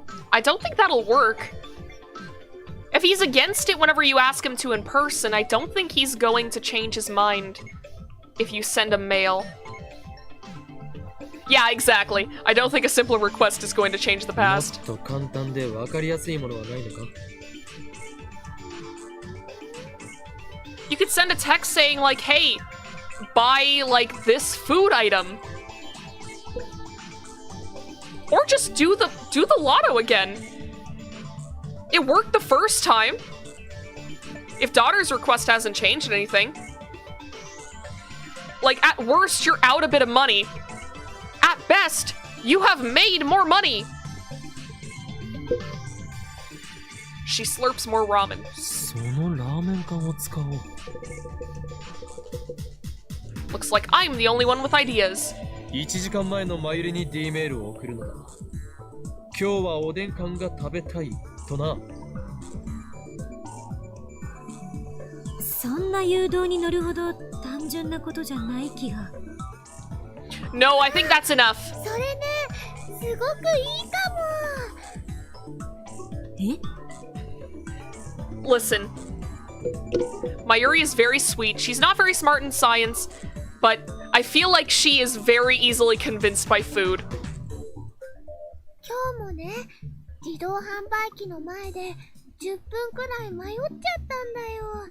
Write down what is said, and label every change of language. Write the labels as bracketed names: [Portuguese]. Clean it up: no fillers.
[English] I don't think that'll work. If he's against it whenever you ask him to in person, I don't think he's going to change his mind if you send a mail. Yeah, exactly. I don't think a simple request is going to change the past. [Japanese] もっと簡単で分かりやすいものはないのか? [English] You could send a text saying like, hey, buy like this food item. Or just do the lotto again. It worked the first time. If daughter's request hasn't changed anything. Like, at worst, you're out a bit of money. At best, you have made more money. She slurps more ramen. [Japanese] そのラーメン缶を使おう。 [English] Looks like I'm the only one with ideas. [Japanese] 1時間前のマユリに D メールを送るのだ。今日はおでん缶が食べたいとな。そんな誘導に乗るほど単純なことじゃない気が。 [English] No, I think that's enough. [Japanese] それね、すごくいいかも。え？ [English] Listen, Mayuri is very sweet. She's not very smart in science, but I feel like she is very easily convinced by food. [Japanese] 今日もね、自動販売機の前で10分くらい迷っちゃったんだよ。